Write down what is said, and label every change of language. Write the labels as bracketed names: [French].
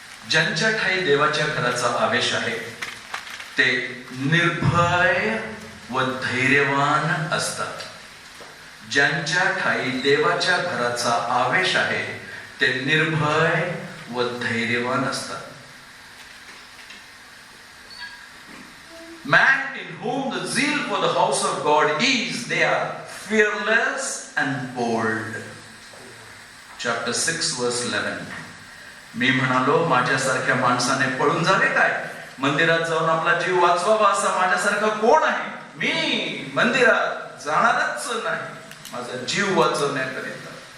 [Marathi] ज्यांच्या ठाई देवाच्या घराचा आवेश आहे ते निर्भय व धैर्यवान असतात. ज्यांच्या ठाई देवाच्या घराचा आवेश आहे ते निर्भय व धैर्यवान असतात. [English] Man in whom the zeal for the house of God is, they are fearless and bold. Chapter 6 verse 11. [Marathi] मी म्हणालो, माझ्यासारख्या माणसाने पळून जावे काय? मंदिरात जाऊन आपला जीव वाचवावा असा माझ्यासारखा कोण आहे? मी मंदिरात जाणारच नाही माझा जीव वाचवण्याकरिता.